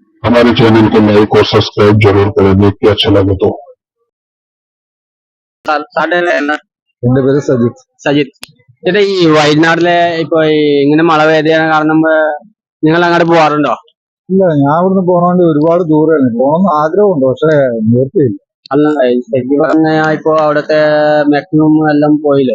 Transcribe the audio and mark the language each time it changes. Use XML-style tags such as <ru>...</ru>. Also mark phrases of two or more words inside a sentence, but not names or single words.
<hi>हमारे चैनल को लाइक और सब्सक्राइब जरूर करें, देख के अच्छा लगे तो।</hi> <ml>എന്റെ പേര് സജിത്ത്. സജിത്ത് ചേട്ടാ, ഈ വയനാട്ടിലെ ഇപ്പൊ ഇങ്ങനെ മഴ പെയ്തതിനെ കാരണം നിങ്ങൾ അങ്ങോട്ട് പോവാറുണ്ടോ? ഇല്ല, ഞാൻ ഇവിടുന്ന് പോകണമെങ്കിൽ ഒരുപാട് ദൂരമാണ്. പോകണമെന്ന് ആഗ്രഹമുണ്ട്, പക്ഷെ നിവൃത്തിയില്ല. അല്ല, ശരിക്കും പറഞ്ഞാൽ ഇപ്പൊ അവിടത്തെ മാക്സിമം എല്ലാം പോയില്ലോ,</ml>